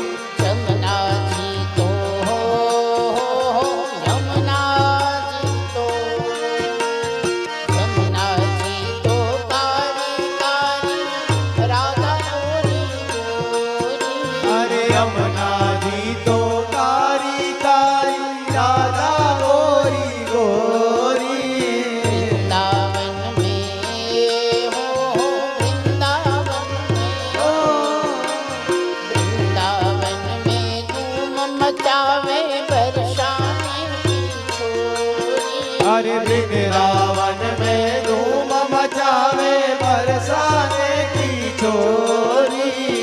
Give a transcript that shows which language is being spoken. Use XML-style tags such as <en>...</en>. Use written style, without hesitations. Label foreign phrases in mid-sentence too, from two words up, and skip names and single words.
<gu>જમના જી તો યમુના જી તો જમના જી તો કાળી કાળી રાધા ગોરી ગોરી. અરે યમુના જી તો કારી કારી રાધા ગોરી ગોરી.</gu> <bra>वृंदावन में हो वृंदावन में ओ वृंदावन में धूम मचावे बरसाने की छोरी. अरे वृंदावन में धूम मचावे बरसाने की छोरी.</bra>